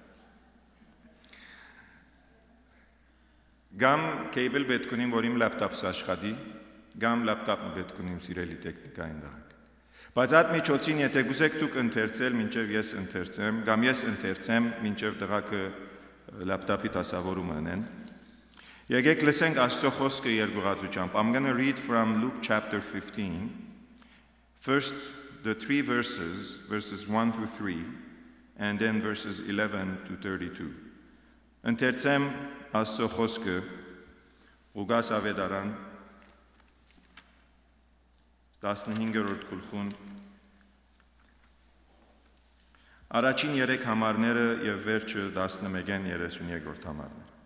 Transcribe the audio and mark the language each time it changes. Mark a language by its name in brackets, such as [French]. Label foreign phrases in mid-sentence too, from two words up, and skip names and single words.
[Armenian] Գամ կեյբլ պետք ունիմ, որ իմ լապտապս աշխատի, գամ լապտապը պետք ունիմ սիրելի տեխնիկային դահակ։ Բայց այդ միջոցին, եթե գուզեք դուք ընթերցել, մինչև ես ընթերցեմ, գամ ես ընթերցեմ, մինչև դղակը լապտապի դասավորումը անեն։ Եկեք լսենք Աստծո խոսքը երկուղածությամբ։ [English] I'm going to read from Luke chapter 15, first the three verses, verses 1 through 3, and then verses 11 to 32. [Armenian] Ընթերցեմ Աստծո խոսքը Ղուկաս ավետարան 15-րդ գլխուն առաջին 3 համարները եւ վերջը 11-ն 33-րդ համարները։